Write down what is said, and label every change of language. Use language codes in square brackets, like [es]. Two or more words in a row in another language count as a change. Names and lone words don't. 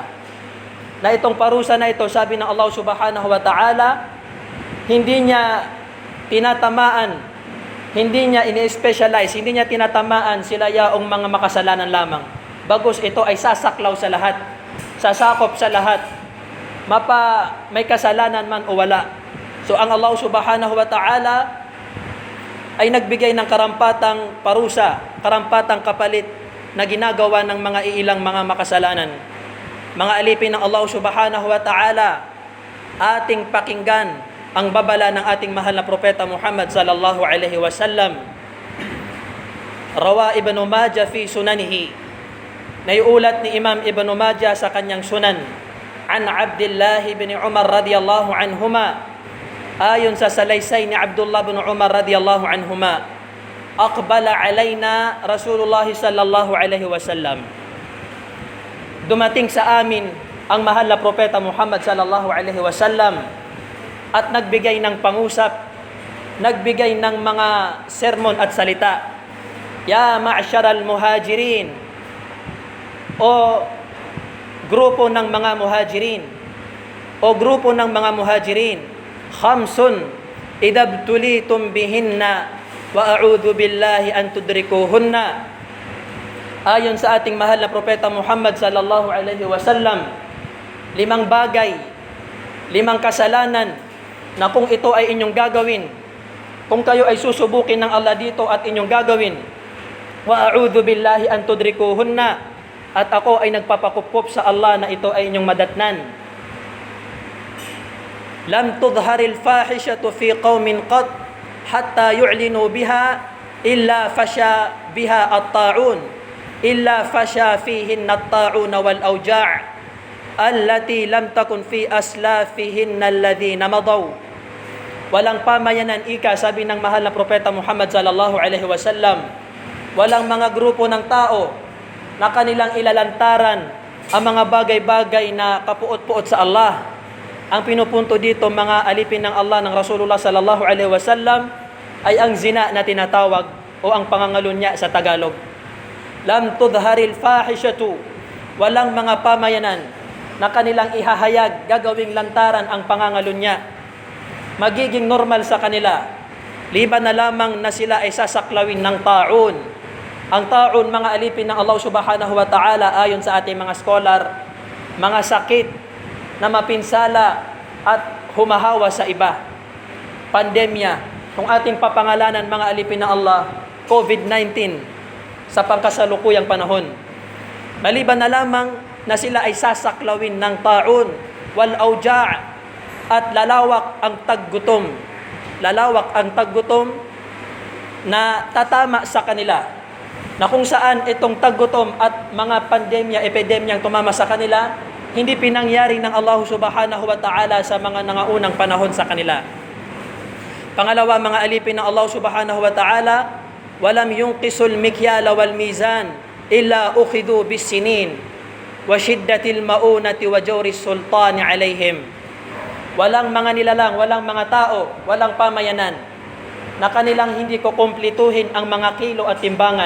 [tl] Na itong parusa na ito, sabi ng Allah [ar] سبحانه وتعالى, [tl] hindi niya tinatamaan, hindi niya ini-specialize, hindi niya tinatamaan sila yaong mga makasalanan lamang. Bagos ito ay sasaklaw sa lahat, sasakop sa lahat, may kasalanan man o wala. So ang Allah [ar] سبحانه وتعالى [tl] ay nagbigay ng karampatang parusa, karampatang kapalit na ginagawa ng mga iilang mga makasalanan. Mga alipin ng Allah [ar] سبحانه وتعالى, [tl] ating pakinggan ang babala ng ating mahal na propeta Muhammad [ar] صلى الله عليه وسلم. روى ابن ماجه في سننه, [tl] naiulat ni Imam Ibn Majah sa kanyang sunan, [ar] عن عبد الله بن عمر رضي الله عنهما, [tl] ayon sa salaysay ni Abdullah bin Umar [ar] رضي الله عنهما أقبل علينا رسول الله صلى الله عليه وسلم, [tl] dumating sa amin ang mahal na propeta Muhammad [ar] صلى الله عليه وسلم [tl] at nagbigay ng pangusap, nagbigay ng mga sermon at salita. [ar] يا معشر المهاجرين, [tl] o grupo ng mga muhajirin, o grupo ng mga muhajirin, [ar] خمس إذا ابتليتم بهن وأعوذ بالله أن تدركوهن. [tl] Ayon sa ating mahal na propeta Muhammad [ar] صلى الله عليه وسلم, [tl] 5 bagay, 5 kasalanan na kung ito ay inyong gagawin, kung kayo ay susubukin ng Allah dito at inyong gagawin, [ar] وأعوذ بالله أن تدركوهن, [tl] at ako ay nagpapakupkop sa Allah na ito ay inyong madatnan. [ar] لم تظهر الفاحشة في قوم قد حتى يعلنوا بها إلا فشا بها الطاعون إلا فشا فيهم الطاعون والأوجاع التي لم تكن في أسلافهم الذين مضوا. [tl] Walang pamayanan ika, sabi ng mahal na propeta Muhammad [ar] صلى الله عليه وسلم, [tl] walang mga grupo ng tao na kanilang ilalantaran ang mga bagay-bagay na kapuot-puot sa Allah. Ang pinupunto dito, mga alipin ng Allah ng [ar] رسول الله صلى الله عليه وسلم, [tl] ay ang zina na tinatawag o ang pangangalunya sa Tagalog. [ar] لم تظهر الفاحشة, [tl] walang mga pamayanan na kanilang ihahayag, gagawing lantaran ang pangangalunya. Magiging normal sa kanila, liban na lamang na sila ay sasaklawin ng ta'un. Ang ta'un, mga alipin ng Allah [ar] سبحانه وتعالى, [tl] ayon sa ating mga scholar, mga sakit na mapinsala at humahawa sa iba. Pandemya, kung ating papangalanan, mga alipin ng Allah, COVID-19 sa pangkasalukuyang panahon. Maliban na lamang na sila ay sasaklawin ng [ar] الطاعون والأوجاع', [tl] at lalawak ang taggutom. Lalawak ang taggutom na tatama sa kanila, na kung saan itong taggutom at mga pandemya, epidemyang tumama sa kanila, hindi pinangyari ng Allah [ar] سبحانه وتعالى [tl] sa mga nangaunang panahon sa kanila. Pangalawa, mga alipin ng Allah [ar] سبحانه وتعالى ولم ينقصوا المكيال والميزان إلا أخذوا بالسنين وشدة المؤونة وجور السلطان عليهم. [tl] Walang mga nilalang, walang mga tao, walang pamayanan na kanilang hindi ko kumplituhin ang mga kilo at timbangan.